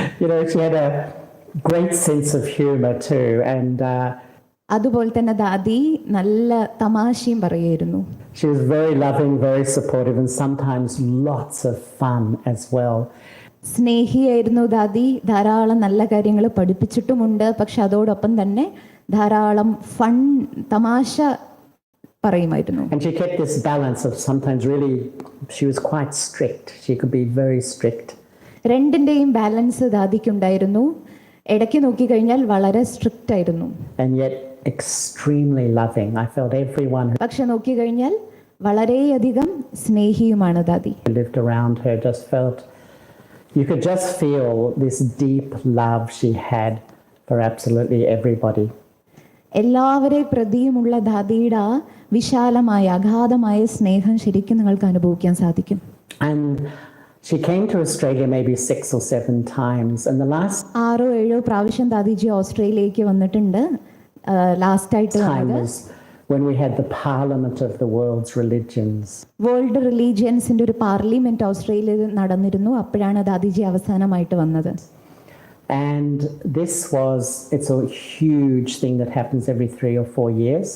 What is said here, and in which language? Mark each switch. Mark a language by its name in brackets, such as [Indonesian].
[English] She had a great sense of humor too, and [Malayalam] അതുപോലെ തന്നെ ദാദി നല്ല തമാശയും പറയായിരുന്നു. [English] She was very loving, very supportive, and sometimes lots of fun as well. [Malayalam] സ്നേഹിയായിരുന്നു ദാദി. ധാരാളം നല്ല കാര്യങ്ങൾ പഠിപ്പിച്ചിട്ടുമുണ്ട്. പക്ഷെ അതോടൊപ്പം തന്നെ ധാരാളം ഫൺ, തമാശ പറയുമായിരുന്നു. [English] And she kept this balance of sometimes really, she was quite strict. She could be very strict. [Malayalam] രണ്ടിൻ്റെയും ബാലൻസ് ദാദിക്കുണ്ടായിരുന്നു. ഇടയ്ക്ക് നോക്കിക്കഴിഞ്ഞാൽ വളരെ സ്ട്രിക്റ്റ് ആയിരുന്നു. [English] And yet extremely loving. I felt everyone who [Malayalam] പക്ഷെ നോക്കിക്കഴിഞ്ഞാൽ വളരെയധികം സ്നേഹിയുമാണ് ദാദി. [English] lived around her just felt, you could just feel this deep love she had for absolutely everybody. [Malayalam] എല്ലാവരെ പ്രതിയുമുള്ള ദാദിയുടെ ആ വിശാലമായ അഗാധമായ സ്നേഹം ശരിക്കും നിങ്ങൾക്ക് അനുഭവിക്കാൻ സാധിക്കും. [English] And she came to Australia maybe 6 or 7 times, and the last [Malayalam] 6-7 പ്രാവശ്യം ദാദിജി ഓസ്ട്രേലിയയിലേക്ക് വന്നിട്ടുണ്ട്. ലാസ്റ്റ് ആയിട്ട് [English] time was when we had the Parliament of the World's Religions. [Malayalam] World റിലീജിയൻസിന്റെ ഒരു പാർലമെന്റ് ഓസ്ട്രേലിയയിൽ നടന്നിരുന്നു. അപ്പോഴാണ് ദാദിജി അവസാനമായിട്ട് വന്നത്. [English] And it's a huge thing that happens every 3 or 4 years.